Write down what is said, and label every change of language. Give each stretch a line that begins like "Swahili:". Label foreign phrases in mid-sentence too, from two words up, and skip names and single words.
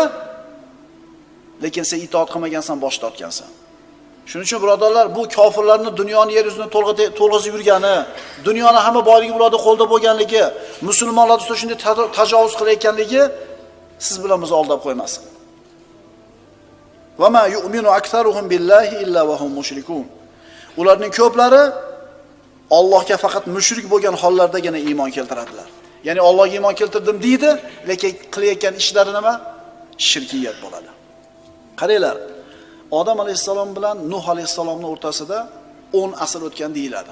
Uzbek: Lekin sen itoat qilmagansan, bosh tortgansan. Shuning uchun birodarlar, bu kofirlarning dunyoni yer yuzini to'lg'izib yurgani, dunyoni hamma boyligi ularda qo'lda bo'lganligi, musulmonlar ustida shunday tajovuz qilayotganligi siz bilan bizni aldab qo'ymasin.
Arabic: وما يؤمن أكثرهم بالله إلا وهم مشركون.
Uzbek: Ularning ko'plari Allohga faqat mushrik bo'lgan hollardagina iymon keltiradilar. Ya'ni Allohga iymon keltirdim deydi, lekin qilayotgan ishlari nima? Shirkiyat bo'ladi. Qaranglar, Odam alayhissalom bilan Nuh alayhissalomning o'rtasida 10 asr o'tgan deyiladi.